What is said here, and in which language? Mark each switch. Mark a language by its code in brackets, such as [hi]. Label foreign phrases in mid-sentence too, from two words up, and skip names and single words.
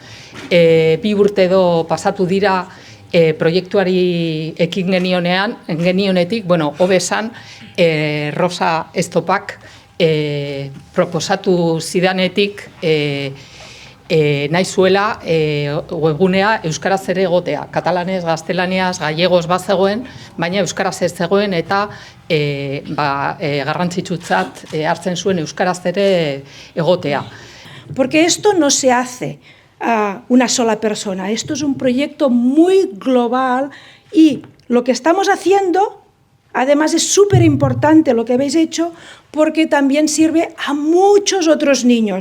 [eu] 2 urte edo pasatu dira proiektuari ekin genionetik, hobe esan, Rosa Estopak proposatu zidanetik nahi zuela webgunea euskaraz ere egotea. Katalanez, gaztelaniaz, gallegoz bazegoen, baina euskaraz ez zegoen eta garrantzitsutzat hartzen zuen euskaraz ere egotea. [es] Porque esto no se hace a una sola persona, esto es un proyecto muy global y lo que estamos haciendo, además es súper importante lo que habéis hecho porque también sirve a muchos otros niños.